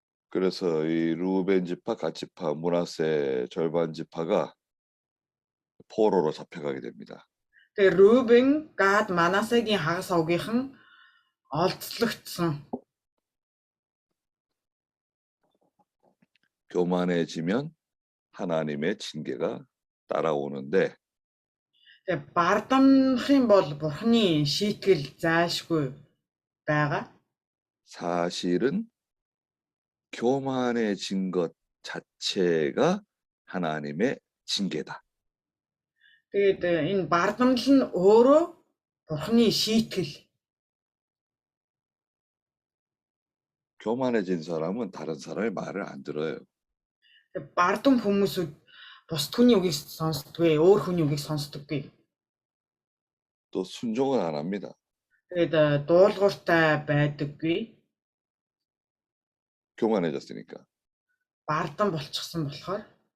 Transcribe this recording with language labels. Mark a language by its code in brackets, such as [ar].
[ko] 그래서 이 루벤 지파, 갓 지파, 므낫세 절반 지파가 포로로 잡혀가게 됩니다. [mn] Тэгээд Рубен, Гад, Манасегийн хагас овгийнхан олзлогдсон. [ko] 교만해지면 하나님의 징계가 따라오는데 [mn] Тэгээд бардамнах юм бол Бурхны шийтгэл зайлшгүй байгаа. [ko] 사실은 교만해진 것 자체가 하나님의 징계다. [mn] Тэгээд энэ бардамнал нь өөрөө Бурхны шийтгэл. [ko] 교만해진 사람은 다른 사람의 말을 안 들어요. [mn] Бардам хүмүүсүүд бусд хүний үгийг сонсдоггүй, өөр хүний үгийг сонсдоггүй. [ko] 또 순종을 안 합니다. [mn] Тэгээд дуулууртай байдаггүй. [ko] 교만해졌으니까. [mn] Бардам болчихсон болохоор.